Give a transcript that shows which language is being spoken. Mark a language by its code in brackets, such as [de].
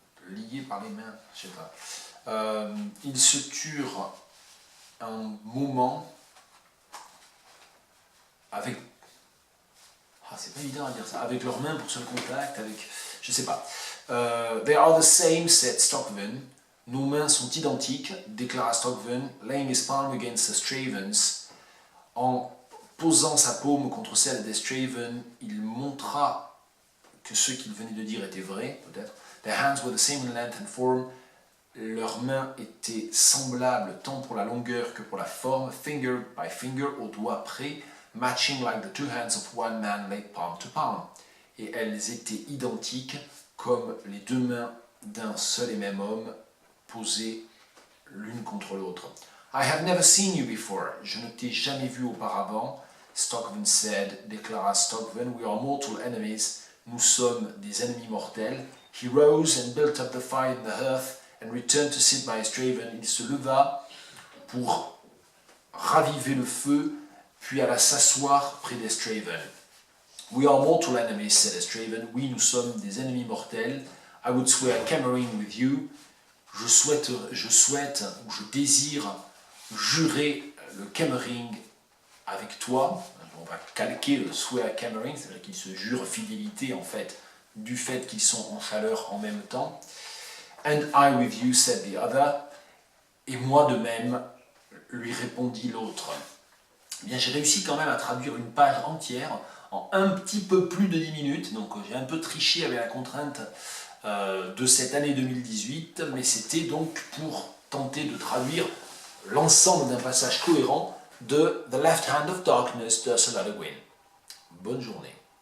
[fr] Liés par les mains, je sais pas. Ils se turent un moment avec, c'est pas évident à dire ça, avec leurs mains pour se contact, avec, je sais pas. [en] They are the same, said Stockven. [fr] Nos mains sont identiques, déclara Stockven, [en] laying his palm against Estravon's. [fr] En posant sa paume contre celle d'Estravon, il montra que ce qu'il venait de dire était vrai, peut-être. [en] Their hands were the same in length and form. [fr] Leurs mains étaient semblables tant pour la longueur que pour la forme, [en] finger by finger, [fr] au doigt près, [en] matching like the two hands of one man laid palm to palm. [fr] et elles étaient identiques comme les deux mains d'un seul et même homme posées l'une contre l'autre. [en] I have never seen you before. [fr] Je ne t'ai jamais vu auparavant. [en] Stockven said, [fr] déclara Stockven, [en] we are mortal enemies. [fr] Nous sommes des ennemis mortels. [en] He rose and built up the fire in the hearth and returned to sit by Straven. [fr] Il se leva pour raviver le feu, puis alla s'asseoir près d'Estraven. [en] We are mortal enemies, said Estraven. [fr] Oui, nous sommes des ennemis mortels. [en] I would swear Cammering with you. [fr] Je souhaite ou je désire jurer le Cammering avec toi. On va calquer le swear Cammering, c'est-à-dire qu'ils se jurent fidélité en fait, du fait qu'ils sont en chaleur en même temps. [en] And I with you, said the other. [fr] Et moi de même, lui répondit l'autre. Eh bien, j'ai réussi quand même à traduire une page entière en un petit peu plus de 10 minutes, donc j'ai un peu triché avec la contrainte de cette année 2018, mais c'était donc pour tenter de traduire l'ensemble d'un passage cohérent de The Left Hand of Darkness d'Ursula Le Guin. Bonne journée.